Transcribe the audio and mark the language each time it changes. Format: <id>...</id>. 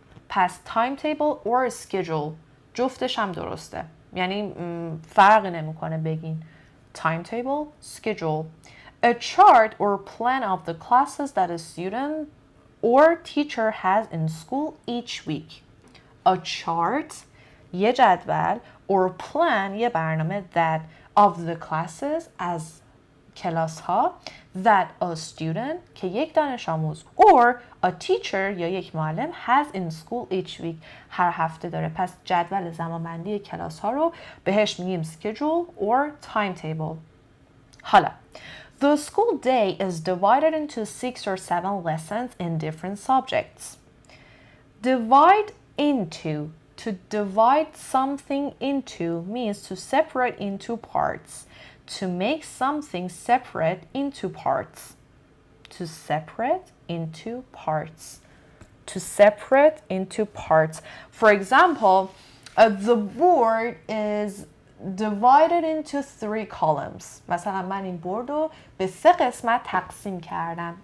<fa>پس</fa> <en>timetable or schedule</en> <fa>جفتش هم درسته، یعنی فرقی نمیکنه بگین timetable, schedule.</fa> <en>A chart or plan of the classes that a student or teacher has in school each week. A chart</en> <fa>یه جدول</fa> <en>or plan</en> <fa>یه برنامه</fa> <en>that of the classes</en> <fa>از کلاس ها</fa> <en>that a student</en> <fa>که یک دانش آموز</fa> <en>or a teacher</en> <fa>یا یک معلم</fa> <en>has in school each week</en> <fa>هر هفته داره. پس جدول زمانبندی کلاس ها رو بهش میگیم</fa> <en>schedule or timetable. حالا the school day is divided into 6 or 7 lessons in different subjects. Divide into. To divide something into means to separate into parts. To make something separate into parts. To separate into parts. To separate into parts. For example, the board is divided into 3 columns.</en> <fa>مثلا من این بورد رو به 3 قسمت تقسیم کردم.</fa>